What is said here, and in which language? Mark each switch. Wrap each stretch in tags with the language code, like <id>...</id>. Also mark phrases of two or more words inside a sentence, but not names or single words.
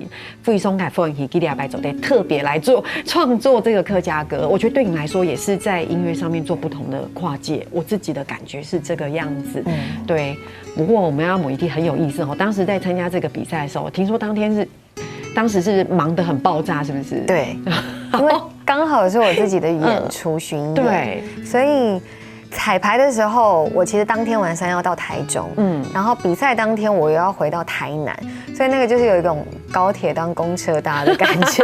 <zh>傅怡松改傅文琪吉利亞白走得特別來做創作這個客家歌，我覺得對你來說也是在音樂上面做不同的跨界。我自己的感覺是這個樣子。對。不過我們要某一題很有意思哦，當時在參加這個比賽的時候，聽說當時是忙得很爆炸，是不是？對，因為剛好是我自己的演出巡演，對，所以彩排的时候，我其实当天晚上要到台中，然后比赛当天我又要回到台南，所以那个就是有一种高铁当公车搭的感觉，</zh>